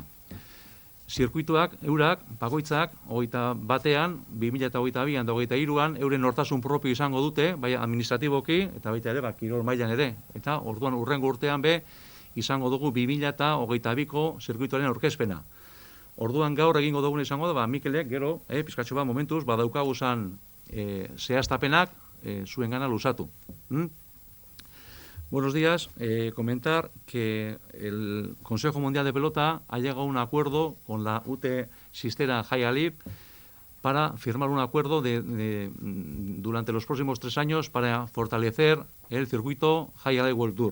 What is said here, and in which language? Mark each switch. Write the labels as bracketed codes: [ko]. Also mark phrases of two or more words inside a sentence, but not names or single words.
[eu] Zirkuituak, eurak, bakoitzak, 21-an, 2022an eta 2023an, euren nortasun propio izango dute, bai administratiboki, eta baita ere, kirol mailan ere. Eta orduan hurrengo urtean izango dugu 2022ko zirkuituaren aurkezpena. Orduan gaur egingo dugun izango da, Mikelek gero, pizkatxo bat momentuz, daukaguzan zehaztapenak zuen gana luzatu. [es] Buenos días. Comentar que el Consejo Mundial de Pelota ha llegado a un acuerdo con la UT Sistera Jai Alai para firmar un acuerdo durante los próximos 3 años para fortalecer el circuito Jai Alai World Tour.